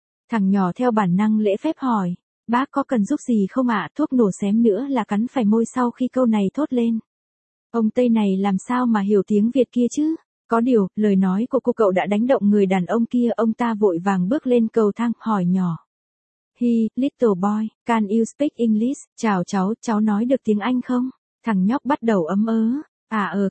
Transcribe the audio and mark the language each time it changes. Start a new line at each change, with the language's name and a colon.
Vietnamese: Thằng nhỏ theo bản năng lễ phép hỏi, bác có cần giúp gì không ạ? Thuốc nổ xém nữa là cắn phải môi sau khi câu này thốt lên. Ông Tây này làm sao mà hiểu tiếng Việt kia chứ? Có điều, lời nói của cô cậu đã đánh động người đàn ông kia, ông ta vội vàng bước lên cầu thang, hỏi nhỏ.
English: Hi, little boy, can you speak English?
Vietnamese: Chào cháu nói được tiếng Anh không? Thằng nhóc bắt đầu ấm ớ.